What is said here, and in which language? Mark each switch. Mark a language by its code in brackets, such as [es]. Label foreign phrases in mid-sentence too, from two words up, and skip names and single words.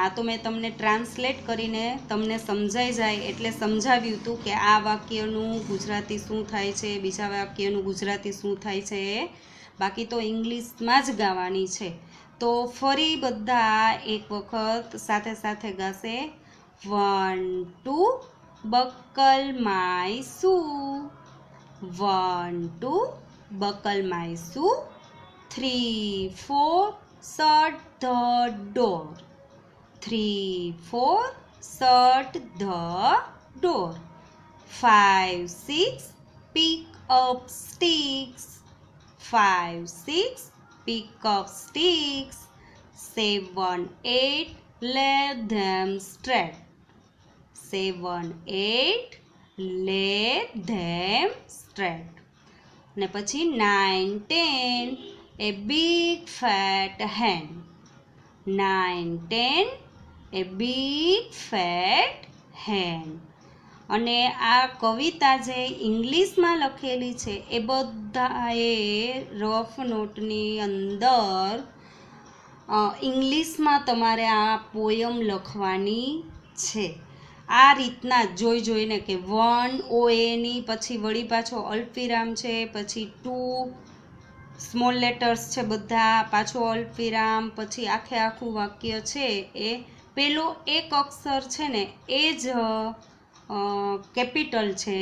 [gu] આ તો મેં તમને ટ્રાન્સલેટ કરીને તમને સમજાઈ જાય એટલે સમજાવ્યું હતું કે આ વાક્યનું ગુજરાતી શું થાય છે, બીજા વાક્યનું ગુજરાતી શું થાય છે. બાકી તો ઇંગ્લિશમાં જ ગાવાની છે. તો ફરી બધા એક વખત સાથે સાથે ગાશે. [en] 1, 2 buckle my shoe, 1, 2 buckle my shoe, 3, 4 shut the door, 3, 4 shut the door, 5, 6 pick up sticks, 5, 6 pick up sticks, 7, 8 lay them straight, 7, 8 lay them straight. [gu] ને પછી [en] 9, 10 a big fat hen, 9, 10 a big fat hen. [gu] અને આ કવિતા જે ઇંગ્લિશમાં લખેલી છે એ બધાએ રફ નોટની અંદર ઇંગ્લિશમાં તમારે આ પોયમ લખવાની છે. આ રીતના જોઈને કે 1 OAની પછી વળી પાછો અલ્પવિરામ છે, પછી 2 [en] small letters [gu] છે બધા, પાછો અલ્પવિરામ, પછી આખું વાક્ય છે એ પેલો એક અક્ષર છે ને એ જ કેપિટલ છે.